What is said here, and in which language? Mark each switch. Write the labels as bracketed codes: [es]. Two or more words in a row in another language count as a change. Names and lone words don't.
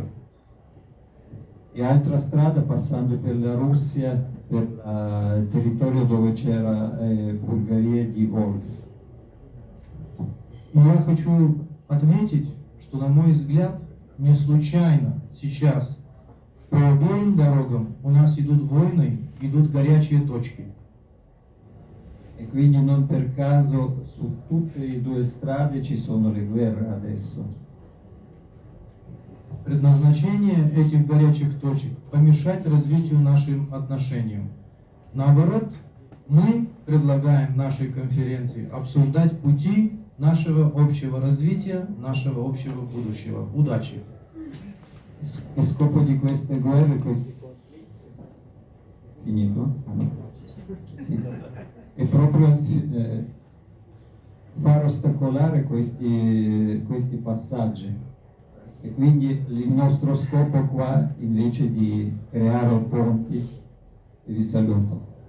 [it] E altra strada passando per la Russia, per il territorio dove c'era Bulgaria di Volga. [ru] И я хочу отметить, что, на мой взгляд, не случайно сейчас по обеим дорогам у нас идут войны, идут горячие точки. [it] E quindi non per caso su tutte e due strade ci sono le guerre adesso. [ru] Предназначение этих горячих точек – помешать развитию нашим отношениям. Наоборот, мы предлагаем нашей конференции обсуждать пути нашего общего развития, нашего общего будущего. Удачи! [it] Il scopo di queste guerre, finito? Sì. È proprio far ostacolare questi passaggi. E quindi il nostro scopo qua, invece di creare ponti, vi saluto.